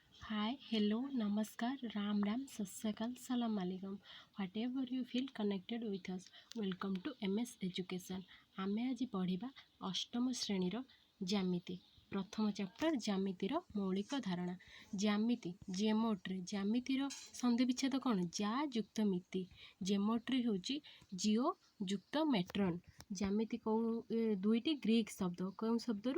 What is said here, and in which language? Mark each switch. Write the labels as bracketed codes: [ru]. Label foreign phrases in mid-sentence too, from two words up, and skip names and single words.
[en] Hi, hello, namaskar, [hi] राम राम, [en] Sassakal, [ar] سلام عليكم. [en] Whatever you feel connected with us, welcome to MS Education. [or] ଆମେ ଆଜି ପଢ଼ିବା ଅଷ୍ଟମ ଶ୍ରେଣୀର ଜ୍ୟାମିତି ପ୍ରଥମ ଚାପ୍ଟର ଜ୍ୟାମିତିର ମୌଳିକ ଧାରଣା। ଜ୍ୟାମିତି ଜ୍ୟାମିତିର ସନ୍ଧି ବିଚ୍ଛେଦ କ'ଣ? ଯା ଯୁକ୍ତ ମିତି। ଜେମୋଟ୍ରି ହେଉଛି ଜିଓ ଯୁକ୍ତ ମେଟ୍ରନ୍। ଜ୍ୟାମିତି ଦୁଇଟି ଗ୍ରୀକ୍ ଶବ୍ଦ, କେଉଁ ଶବ୍ଦରୁ?